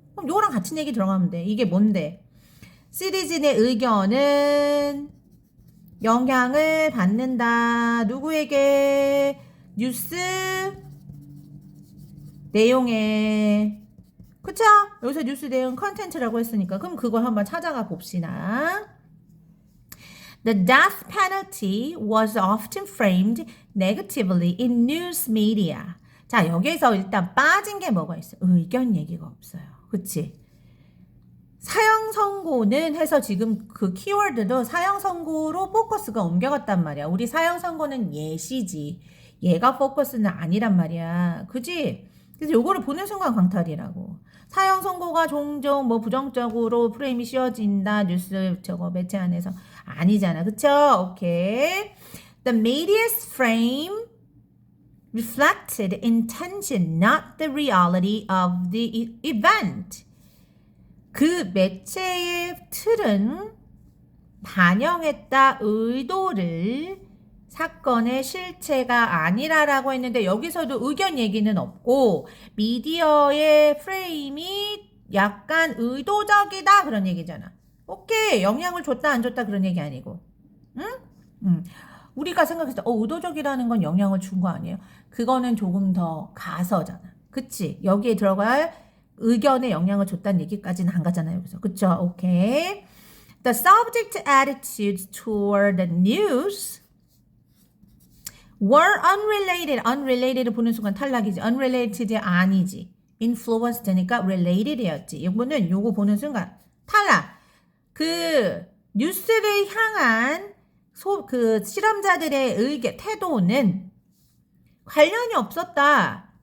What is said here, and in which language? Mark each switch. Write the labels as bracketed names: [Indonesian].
[Korean] 그럼 요거랑 같은 얘기 들어가면 돼. 이게 뭔데? 시리즌의 의견은 영향을 받는다. 누구에게? 뉴스 내용에. 그쵸? 여기서 뉴스 내용 컨텐츠라고 했으니까. 그럼 그걸 한번 찾아가 봅시다. [English] The death penalty was often framed negatively in news media. [Korean] 자, 여기서 일단 빠진 게 뭐가 있어? 의견 얘기가 없어요. 그치? 사형 선고는 해서 지금 그 키워드도 사형 선고로 포커스가 옮겨갔단 말이야. 우리 사형 선고는 예시지. 얘가 포커스는 아니란 말이야. 그지? 그래서 요거를 보는 순간 광탈이라고. 사형 선고가 종종 뭐 부정적으로 프레임이 씌워진다. 뉴스 저거 매체 안에서 아니잖아. 그쵸? 오케이. [English] The media's frame reflected intention, not the reality of the event. [Korean] 그 매체의 틀은 반영했다 의도를 사건의 실체가 아니라라고 했는데 여기서도 의견 얘기는 없고 미디어의 프레임이 약간 의도적이다 그런 얘기잖아. 오케이. 영향을 줬다 안 줬다 그런 얘기 아니고. 응? 우리가 생각했을 때 의도적이라는 건 영향을 준 거 아니에요? 그거는 조금 더 가서잖아. 그치? 여기에 들어갈 의견에 영향을 줬다는 얘기까지는 안 가잖아요. 여기서. 그쵸? 오케이. [English] The subject attitudes toward the news were unrelated. [Korean] unrelated 보는 순간 탈락이지. unrelated 아니지. influenced니까 related이었지. 이거는 요거 보는 순간 탈락. 그 뉴스를 향한 그 실험자들의 태도는 관련이 없었다.